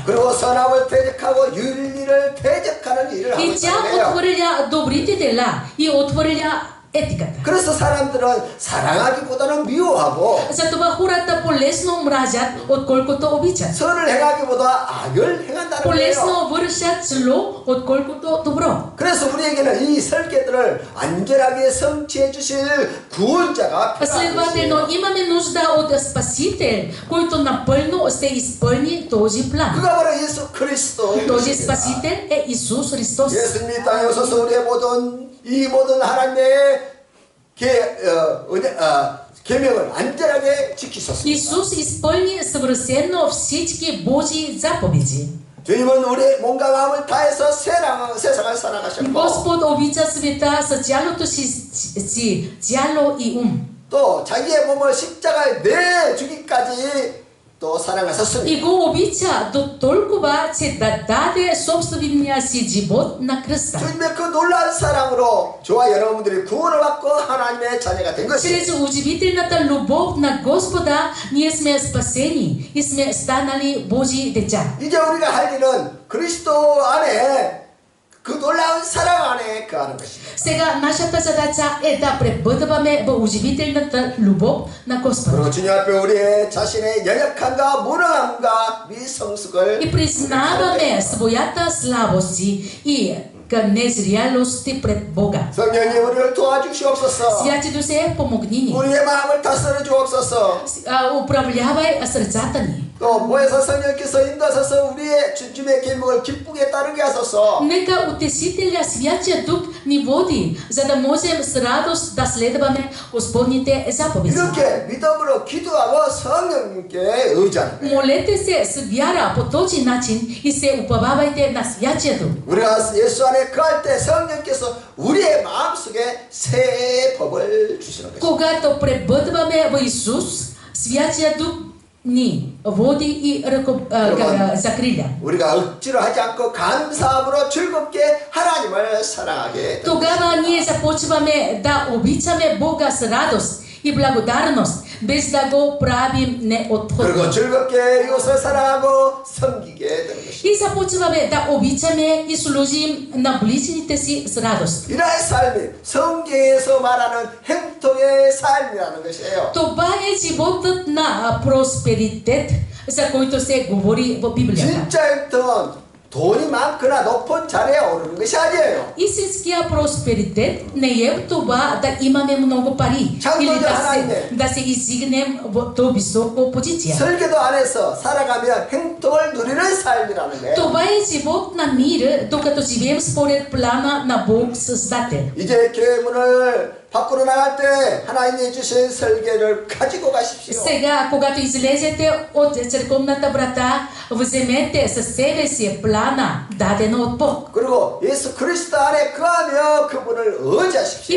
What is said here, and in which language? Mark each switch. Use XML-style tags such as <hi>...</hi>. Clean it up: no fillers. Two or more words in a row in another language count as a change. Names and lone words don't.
<ko>그리고 선함을 대적하고 윤리를 대적하는 일을 하고</ko> <bg>И тя</bg> <ko>있는 거예요.</ko> <bg>отхвърля добрите дела и отхвърля етиката.</bg> <ko>그래서 사람들은 사랑하기보다는 미워하고</ko> <bg>Затова хората по-лесно мразят, отколкото обичат.</bg> <ko>선을 행하기보다 악을 행한다는 거예요.</ko> <bg>По-лесно вършат зло, отколкото добро.</bg> <ko>그래서 우리에게는 이 설계들을 안전하게 성취해 주실 구원자가 필요한</ko> <bg>Следователно,</bg> <ko>것이에요.</ko> <bg>имаме нужда от Спасител, който напълно ще изпълни този план.</bg> <ko>그가 바로 예수 그리스도.</ko> <bg>Този Спасител е Исус Христос.</bg> <ko>예수님이 땅에 오셔서 우리의 모든 하나님의 계명을 안전하게 지키셨습니다.</ko> <bg>Исус изпълни съвършено всички Божии заповеди.</bg> <ko>주님은 우리의 몸과 마음을 다해서 세상을 살아가셨고</ko> <bg>Господ обича света с цялото си тяло и ум.</bg> <ko>또 자기의 몸을 십자가에 내주기까지 또 사랑하셨습니다.</ko> <bg>И го обича до толкова, че да даде собствения си живот на кръста.</bg> <ko>주님의 그 놀라운 사랑으로 저와 여러분들이 구원을 받고 하나님의 자녀가 된 것입니다.</ko> <bg>Чрез удивителната любов на Господа ние сме спасени и сме станали Божии деца.</bg> <ko>이제 우리가 할 일은 그리스도 안에 그 놀라운 사랑 안에 거하는 것입니다.</ko> <bg>Сега нашата задача е да пребъдваме в удивителната любов на Господа.</bg> <ko>그리고 주님 앞에 우리의 자신의 연약함과 무능함과 미성숙을</ko> <bg>И признаваме своята слабост и незрялости пред Бога.</bg> <ko>성령님 우리를 도와주시옵소서.</ko> <bg>Святи Дусе, помогни ни.</bg> <ko>우리의 마음을 다스려 주옵소서.</ko> <bg>Управлявай сърцата ни.</bg> <ko>또 모여서 성령께서 인도하셔서 우리의 주님의 계명을 기쁘게 따르게 하소서.</ko> <bg>Нека Утешителя Святия Дух ни води, за да можем с радост да следваме Господните заповеди.</bg> <ko>이렇게 믿음으로 기도하고 성령님께 의지하는 거예요.</ko> <bg>Молете се с вяра по този начин и се уповавайте на Святия Дух.</bg> <ko>우리가 예수 안에 거할 때 성령께서 우리의 마음속에 새 법을 주시는 것입니다.</ko> <bg>Когато пребъдваме в Исус, Святия Дух ни води и закриля.</bg> <ko>우리가 억지로 하지 않고 감사함으로 즐겁게 하나님을 사랑하게 됩니다.</ko> <bg>Тогава ние започваме да обичаме Бога с радост и благодарност, без да го правим</bg> <ko>그리고</ko> <bg>неотходно.</bg> <ko>즐겁게 이웃을 사랑하고 섬기게 되는 것입니다.</ko> <bg>И започваме да обичаме и служим на ближните си с радост.</bg> <ko>이러한 삶이 성경에서 말하는 행통의 삶이라는 것이에요.</ko> <bg>Това е животът на просперитет, за който се говори в Библията.</bg> <ko>진짜 행통은 돈이 많거나 높은 자리에 오르는 것이 아니에요.</ko> <bg>Истинския просперитет не е това да имаме много пари или да се издигнем в то високо позиция.</bg> <ko>설계도 안에서 살아가며 행통을 누리는 삶이라는 거예요.</ko> <bg>Това е живот на мир, докато живеем според плана на Бог Създател.</bg> <ko>이제 교회 문을 밖으로 나갈 때 하나님이 주신 설계를 가지고 가십시오.</ko> <bg>Сега, когато излезете от църковната врата, вземете със себе си плана, дадено от Бог.</bg> <ko>그리고 예수 그리스도 안에 거하며 그분을 의지하십시오.</ko>